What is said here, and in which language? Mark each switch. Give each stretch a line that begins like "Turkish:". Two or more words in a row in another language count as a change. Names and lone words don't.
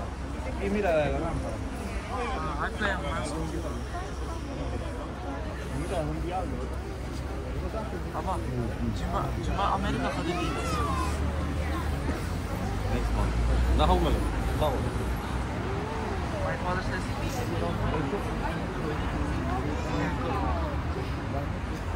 Spanish: Y mira de la lámpara. Mira, un diablo.
Turkish: Ama cuma Amerika kadını. Daha olmalı. Daha olmalı.
English: My father says